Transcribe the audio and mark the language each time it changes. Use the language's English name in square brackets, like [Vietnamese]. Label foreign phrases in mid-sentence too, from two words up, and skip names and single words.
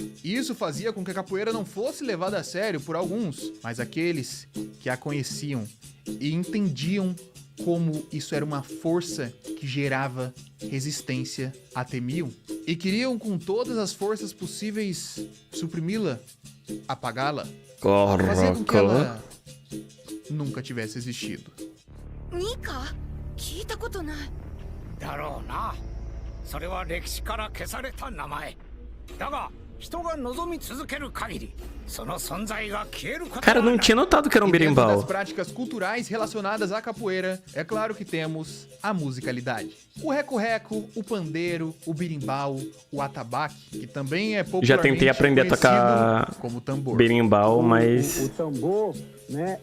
[Portuguese] Isso fazia com que a capoeira não fosse levada a sério por alguns, mas aqueles que a conheciam e entendiam como isso era uma força que gerava resistência, a temiam e queriam com todas as forças possíveis suprimi-la, apagá-la, fazer com que ela nunca tivesse existido. [Japanese] Nika? 聞いたことない。だろうな。それは歴史から消された名前。だが人が望み続ける限り、その存在が消えることはない。 [Portuguese] Cara, não tinha notado que era um berimbau. Das práticas culturais relacionadas à capoeira, é claro que temos a musicalidade. O reco-reco, o pandeiro, o berimbau, o atabaque, que também é popularmente Já tentei aprender a tocar como tambor. Berimbau, mas o tambor, né,